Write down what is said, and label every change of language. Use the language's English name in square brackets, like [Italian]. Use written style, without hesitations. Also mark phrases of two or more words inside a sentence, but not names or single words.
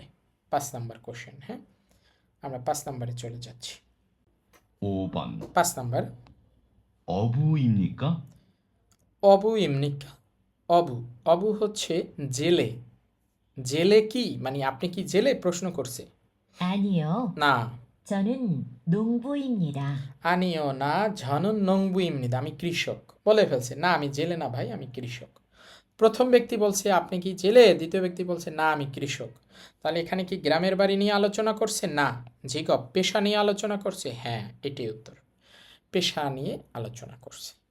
[Bangla] 5 নাম্বার কোশ্চেন, হ্যাঁ। আমরা 5 নাম্বারে চলে যাচ্ছি। [Korean] 5번, [Bangla] 5 নাম্বার, [Korean] 어부입니까? 어부입니까, [Bangla] অবু, অবু হচ্ছে জেলে। জেলে কি মানে আপনি কি জেলে, প্রশ্ন করছে। [Korean] 아니요. [Bangla] না, [Korean] 저는 농부입니다. [Bangla] আনিও না, [Korean] 저는 농부입니다 [Bangla] আমি কৃষক, বলে ফেলছে না আমি জেলে না ভাই, আমি কৃষক। প্রথম ব্যক্তি বলছে আপনি কি জেলে, দ্বিতীয় ব্যক্তি বলছে না আমি কৃষক। তাহলে এখানে কি গ্রামের বাড়ি নিয়ে আলোচনা করছে? না। ঝিকপ, পেশা নিয়ে আলোচনা করছে? হ্যাঁ, এটাই উত্তর, পেশা নিয়ে আলোচনা করছে।